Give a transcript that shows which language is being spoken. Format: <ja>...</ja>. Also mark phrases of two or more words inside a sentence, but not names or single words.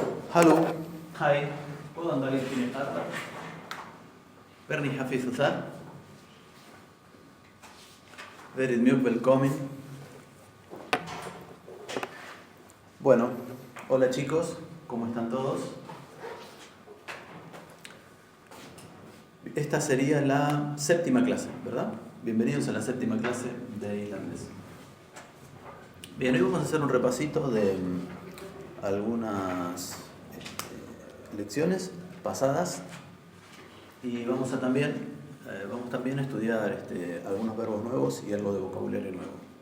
<no>Hallo, hi, hvordan går det i din arbeid? Bernie Hafizuzar.</no> <en>Very welcome.</en> <es>Bueno, hola chicos, ¿cómo están todos? Esta sería la séptima clase, ¿verdad? Bienvenidos a la séptima clase de irlandés. Bien, hoy vamos a hacer un repasito de algunas lecciones pasadas y vamos también a estudiar algunos verbos nuevos y algo de vocabulario nuevo.</es>